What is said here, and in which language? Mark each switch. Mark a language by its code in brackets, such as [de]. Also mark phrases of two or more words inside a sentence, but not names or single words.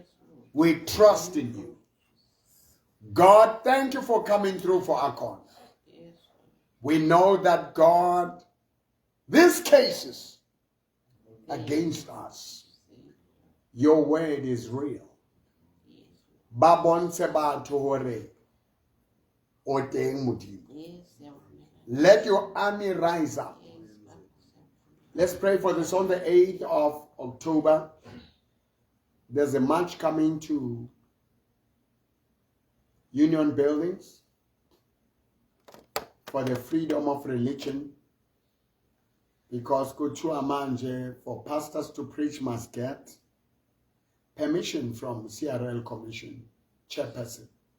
[en] We trust in you. God, thank you for coming through for our cause. Yes. We know that, God, these cases against us, your word is real. [st] Babonse batho hore o teng Modimo. [en] Yes. Let your army rise up. Let's pray for this on the 8th of October. There's a march coming to Union Buildings for the freedom of religion, because [zu] Kuchua Manje, [en] for pastors to preach, must get permission from CRL Commission Chairperson.